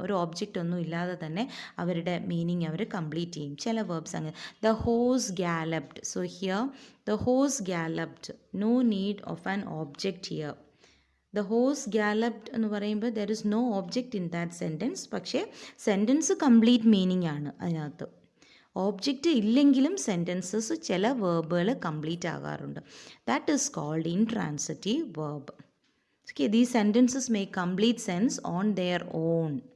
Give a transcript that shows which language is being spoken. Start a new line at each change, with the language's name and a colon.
Malayalam: ഒരു ഓബ്ജക്റ്റ് ഒന്നും ഇല്ലാതെ തന്നെ അവരുടെ മീനിങ് അവർ കംപ്ലീറ്റ് ചെയ്യും. ചില വേർബ്സ് അങ്ങനെ.
English: The horse galloped. So here the horse galloped. No need of an object here. The horse galloped
Malayalam: എന്ന് പറയുമ്പോൾ
English: there is no object in that sentence.
Malayalam: പക്ഷേ സെൻറ്റൻസ് കംപ്ലീറ്റ് മീനിങ് ആണ് അതിനകത്ത്. ഓബ്ജക്റ്റ് ഇല്ലെങ്കിലും sentences ചില വേർബുകൾ കംപ്ലീറ്റ് ആകാറുണ്ട്.
English: That is called intransitive verb. Okay, these sentences make complete sense on their own.